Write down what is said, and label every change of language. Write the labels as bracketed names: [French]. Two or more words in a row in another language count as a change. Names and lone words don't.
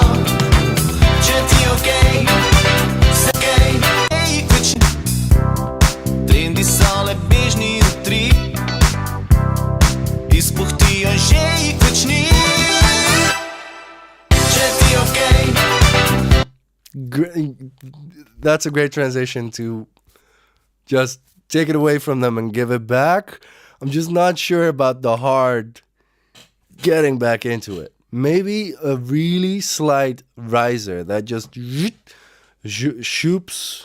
[Slovenian] Če ti okej, se okej, jih več ni. Trendi so le bežni utrip, izpuhtijo že jih več ni. Če ti okej. [English] That's a great transition to just take it away from them and give it back. I'm just not sure about the hard getting back into it. Maybe a really slight riser that just shoops.